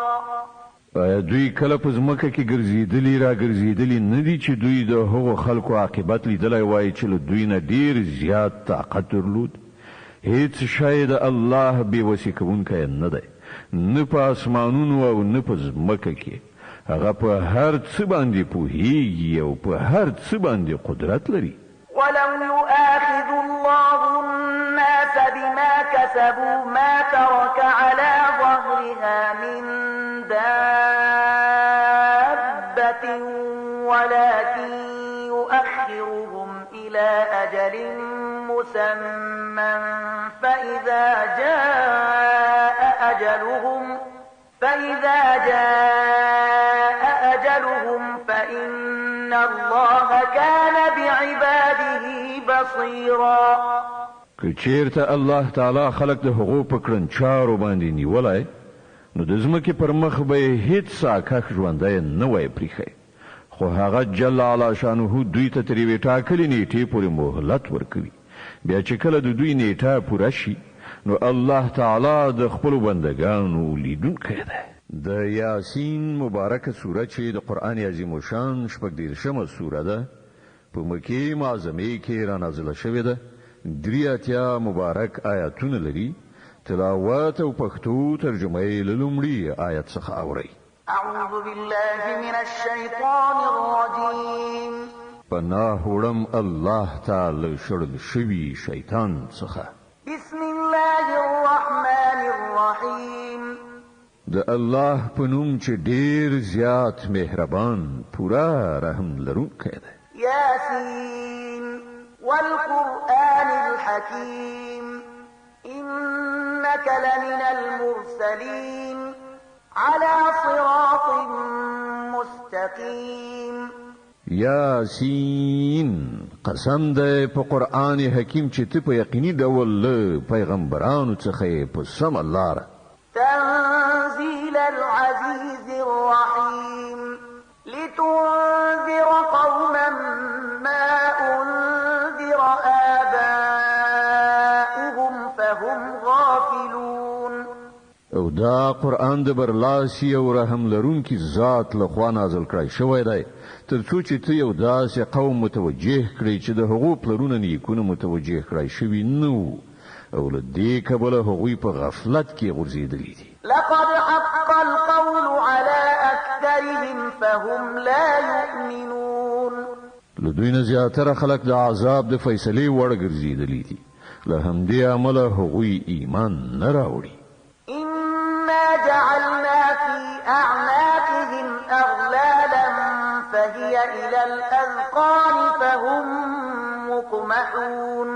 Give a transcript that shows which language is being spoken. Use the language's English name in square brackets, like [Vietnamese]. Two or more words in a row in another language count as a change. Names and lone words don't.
[Pashto] آیا دوی کله په ځمکه کې ګرځېدلي نه دي چې دوی د هغو خلکو عاقبت لیدلی وای چې له دوی نه ډېر زیات طاقت درلود هیڅ شی د الله بېوسې کوونکی نه دی نه په اسمانونو او نه په ځمکه کې هغه په هر څه باندې پوهیږي او په هر څه باندې قدرت لري [Arabic] ولو يؤاخذ الله الناس بما كسبوا ما ترك على ظهرها من دابة ولكن يؤخرهم إلى أجل مسمى فإذا جاء أجلهم فإن الله كان بعباده بصيرا [Pashto] که چیرته الله تعالی خلق د هغو په کړنچارو باندې نیولی نو د ځمکې پر مخ به یې هیڅ ساکښ ژوندی نه وای پریښی خو هغه [Arabic] جل علا شانه [Pashto] دوی ته تر یوې ټاکلې نیټې پورې مهلت ورکوي بیا چې کله د دوی نیټه پوره شي نو الله تعالی د خپلو بندګانو لیدونکی دی د یاسین مبارکه سوره چې د قرآن عظیم الشان 14مه سوره ده په مکې معظمې کې رانازله شوې ده 83 مبارک آیاتونه لري تلاوت او پښتو ترجمه یې له لومړي آیت څخه اورئ [Arabic] أعوذ بالله من الشيطان الرجيم [Pashto] پناه وړم الله تعالی شړل شوي شیطان څخه [Arabic] بسم الله الرحمن الرحيم [Pashto] د الله په نوم چې ډېر زیات مهربان پورا رحم لرونکی دی [Arabic] ياسين والقرآن الحكيم إنك لمن المرسلين على صراط المستقيم [Pashto] یاسین قسم ده په قران حکیم چې ته په یقیني ډول پیغمبرانو څخه په سم لار [Arabic] تنزيل العزيز الرحيم لتنذر قوما ما أنذر آباؤهم فهم غافلون [Pashto] او دا قران د برلاسی او رحم لرونکي ذات لخوا نازل کړی شوی دی ترڅو چې ته یو داسې قوم متوجه کړي چې د حقوق پلرونه نیکونه متوجه کړی شوی نو او له دې کبله هغوی په غفلت کې غورځېدلي دي [Arabic] لقد حق القول على أكثرهم فهم لا يؤمنون [Pashto] له دوی نه زیاتره خلک د عذاب د فیصلې وړ ګرځېدلي دي له همدې امله هغوی ایمان نه راوړي [Arabic] إنا جعلنا في أعناقهم أغلالا فهي إلى الأذقان فهم مقمحون